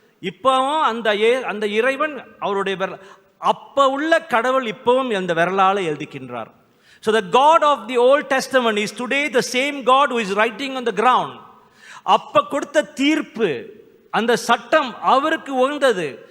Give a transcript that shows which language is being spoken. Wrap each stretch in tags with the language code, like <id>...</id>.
<ta>இப்பவும் அந்த இறைவன் அவருடைய விரல், அப்ப உள்ள கடவுள் இப்பவும் அந்த விரலால எழுதிக்கின்றார்.</ta> <en>So the God of the Old Testament is today the same God who is writing on the ground.</en> <ta>அப்ப கொடுத்த தீர்ப்பு, அந்த சட்டம் அவருக்கு உகந்தது.</ta>